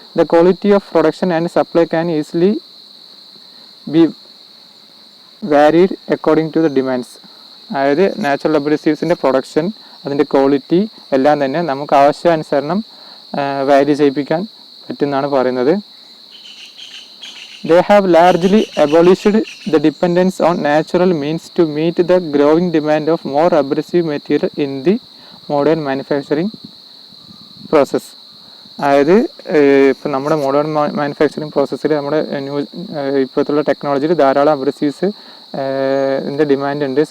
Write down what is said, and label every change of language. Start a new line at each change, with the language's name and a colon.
English: The quality of production and supply can easily be varied according to the demands.
Malayalam: അതായത് natural അബ്രസീവ്സിൻ്റെ production, അതിൻ്റെ quality എല്ലാം തന്നെ നമുക്ക് ആവശ്യാനുസരണം വാല്യൂ ചെയ്യിപ്പിക്കാൻ പറ്റുമെന്നാണ് പറയുന്നത്.
English: They have largely abolished the dependence on natural means to meet the growing demand of more abrasive material in the modern manufacturing process.
Malayalam: അതായത് ഇപ്പം നമ്മുടെ മോഡേൺ മാനുഫാക്ചറിങ് പ്രോസസ്സിൽ നമ്മുടെ ഇപ്പോഴത്തുള്ള ടെക്നോളജിയിൽ ധാരാളം അബ്രസീവ്സ് ഡിമാൻഡ് ഉണ്ട്.